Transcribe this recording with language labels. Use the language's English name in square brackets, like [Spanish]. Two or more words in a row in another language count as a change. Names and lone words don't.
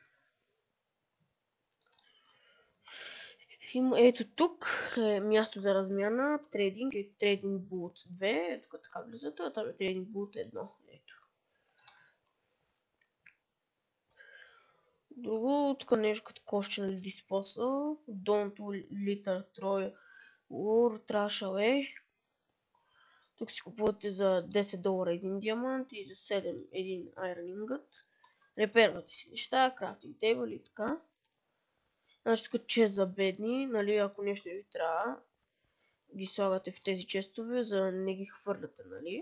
[Bulgarian] Ето тук е място за размяна, [English] trading, trading booth [Bulgarian] 2, ето така влизате, а там е [English] trading booth [Bulgarian] 1. Ето. Друго, тук нещо като кошче, нали, [English] disposal, don't litter Troy or trash away. [Bulgarian] Тук си купувате за $10 един диамант и за 7 един [English] iron ingot. [Bulgarian] Репервате си неща, [English] crafting table [Bulgarian] и така. Значи тук чест за бедни, нали, ако нещо ви трябва, ги слагате в тези честове, за да не ги хвърляте, нали.